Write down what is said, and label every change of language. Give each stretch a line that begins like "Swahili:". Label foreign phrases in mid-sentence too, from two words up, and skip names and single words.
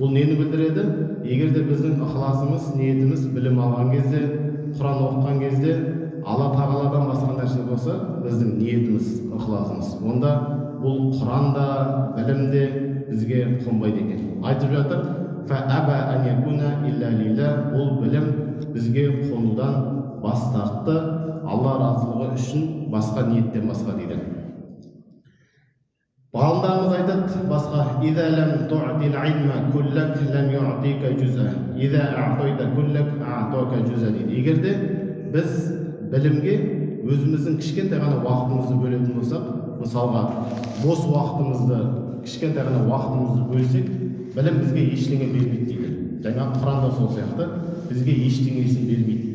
Kazakh: Бұл нені білдіреді? Егер де біздің ықыласымыз, ниетіміз білім алған кезде, Құран оқыған кезде Алла тағаладан басқа нәрсе болса, біздің ниетіміз, ықыласымыз, онда бұл Құранда, білімде бізге қонбайды екен. Айтып жатыр,
Arabic: فَأَبَى أَنْ يَكُونَ إِلَّا لِلَّهِ.
Kazakh: Бұл білім бізге қонудан бас тартты, Алла разылығы үшін, басқа ниеттен басқа дейді. Ғалымдарымыз айтады басқа:
Arabic: إِذَا لَمْ تُعْطِ الْعِلْمَ كُلَّكَ لَمْ يُعْطِيكَ جُزْءًا إِذَا أَعْطَيْتَ كُلَّكَ أَعْطَاكَ جُزْءًا дейді.
Kazakh: Егер де біз білімге өзіміздің кішкентай ғана уақытымызды бөлетін болсақ, мысалға бос уақытымызды, кішкентай ғана уақытымызды бөлсек, білім бізге ештеңе бермейді дейді. Жаңа Құранда сол сияқты бізге ештеңесін бермейді.